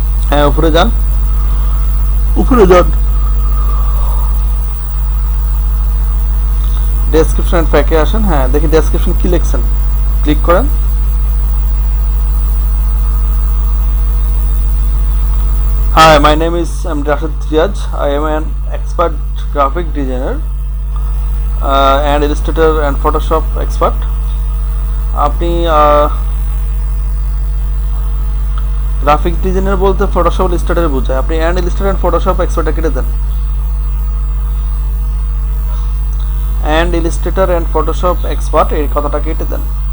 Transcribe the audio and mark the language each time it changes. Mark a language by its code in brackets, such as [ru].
[bn] হ্যাঁ উপরে যান, ডেসক্রিপশন প্যাকে আসেন। হ্যাঁ দেখি ডেসক্রিপশন কি লিখছেন, ক্লিক করেন। [en] Hi, my name is Rashid Riaz. I am an expert graphic designer and illustrator and Photoshop expert. [bn] আপনি গ্রাফিক ডিজাইনার বলতে ফটোশপ ইলাস্ট্রেটর বোঝায়, আপনি অ্যান্ড ইলাস্ট্রেটর এন্ড ফটোশপ এক্সপার্টে কেটে দেন। And Illustrator and Photoshop expert এই কথাটা কেটে দেন।